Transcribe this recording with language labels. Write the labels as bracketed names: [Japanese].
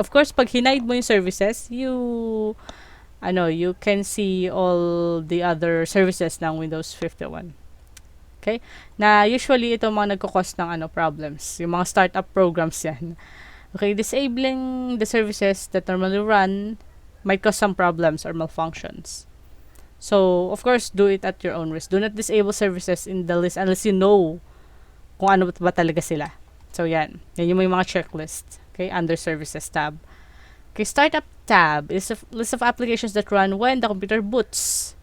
[English] Of course, [Filipino] pag hinide mo yung [English] services, you can see all the other services ng Windows 51. Okay? [Filipino] Na usually ito mga nagko-cause ng problems. Yung mga startup programs yan. [English] Okay, disabling the services that normally run might cause some problems or malfunctions. So, of course, do it at your own risk. Do not disable services in the list unless you know [Filipino] kung ano ba talaga sila. [English] So, yan. [Filipino] Yan yung may mga checklist. [English] Okay, under services tab. Okay, startup tab is a list of applications that run when the computer boots.